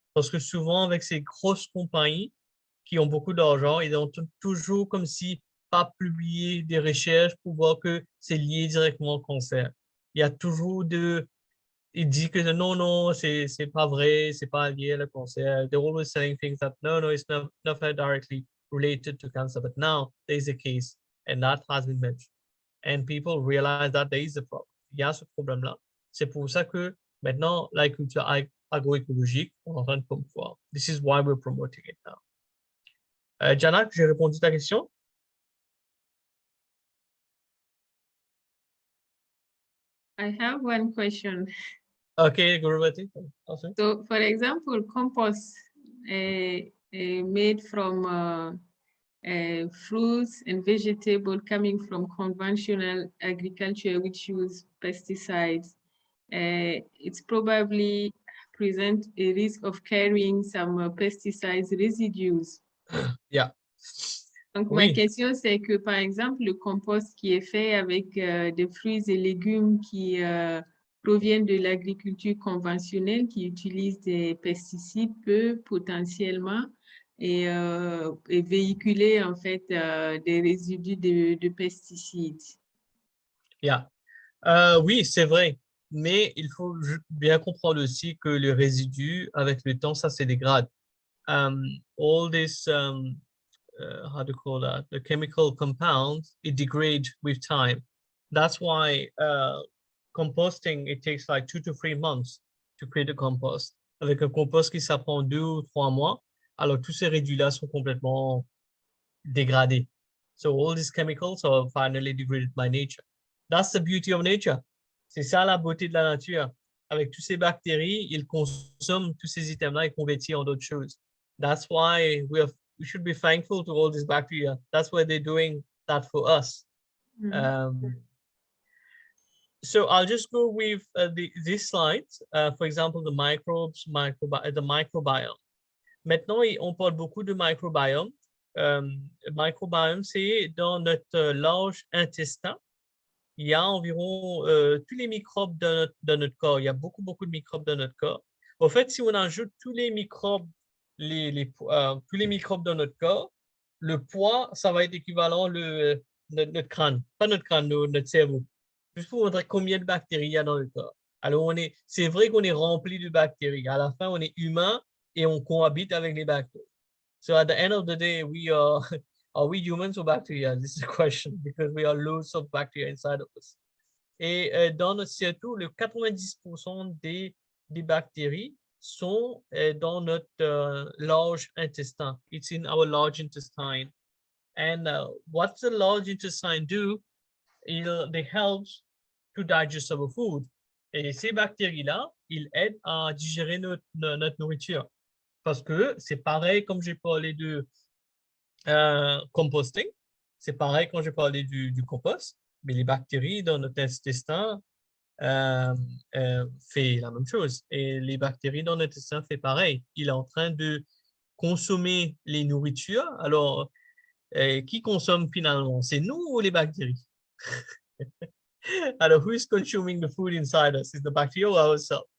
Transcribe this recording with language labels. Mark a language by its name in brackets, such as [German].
[French] Parce que souvent, avec ces grosses compagnies qui ont beaucoup d'argent, ils ont toujours comme si pas publié des recherches pour voir que c'est lié directement au cancer. Il y a toujours il dit que non, c'est pas vrai, c'est pas lié à le cancer. [English] They're always saying things that no, it's not directly related to cancer. But now there's a case, and that has been mentioned. And people realize that there is a problem. [French] Il y a ce problème-là. C'est pour ça que maintenant, l'agriculture agroécologique, on est en train de promouvoir. [English] This is why we're promoting it now. [French] Janak, j'ai répondu à ta question? [English] I have one question. Okay, Guruvati. So, for example, compost made from fruits and vegetables coming from conventional agriculture, which use pesticides, it's probably present a risk of carrying some pesticides residues. Yeah. [French] Donc, ma question, c'est que, par exemple, le compost qui est fait avec des fruits et légumes qui proviennent de l'agriculture conventionnelle, qui utilise des pesticides, peut potentiellement et véhiculer, en fait, des résidus de pesticides. Yeah. Oui, c'est vrai. Mais il faut bien comprendre aussi que le résidu, avec le temps, ça se dégrade. [English] All this, how to call that, the chemical compounds, it degrades with time. That's why composting, it takes like 2 to 3 months to create a compost. [French] Avec un compost qui ça prend 2 ou 3 mois, alors tous ces résidus-là sont complètement dégradés. [English] So all these chemicals are finally degraded by nature. That's the beauty of nature. [French] C'est ça la beauté de la nature. Avec toutes ces bactéries, ils consomment tous ces items-là et convertissent en d'autres choses. [English] That's why we should be thankful to all these bacteria. That's why they're doing that for us. So I'll just go with these slides. For example, the microbes, the microbiome. [French] Maintenant, on parle beaucoup de microbiome. microbiome, c'est dans notre large intestin. Il y a environ tous les microbes de notre corps. Il y a beaucoup de microbes dans notre corps. Au fait, si on ajoute tous les microbes, tous les microbes dans notre corps, le poids, ça va être équivalent notre crâne, pas notre crâne, notre cerveau. Juste pour vous montrer combien de bactéries il y a dans le corps. Alors, c'est vrai qu'on est rempli de bactéries. À la fin, on est humain et on cohabite avec les bactéries. [English] So at the end of the day, are we humans or bacteria? This is the question, because we are loads of bacteria inside of us. [French] Et dans notre CO2, le 90% des bactéries sont dans notre large intestin. [English] It's in our large intestine. And what the large intestine do? They help to digest our food. [French] Et ces bactéries-là, ils aident à digérer notre nourriture. Parce que c'est pareil, comme j'ai parlé de composting, c'est pareil quand j'ai parlé du compost, mais les bactéries dans notre intestin fait la même chose. Et les bactéries dans notre intestin fait pareil. Il est en train de consommer les nourritures. Alors, qui consomme finalement? C'est nous ou les bactéries? [English] Alors, who is consuming the food inside us? Is the bacteria or ourselves?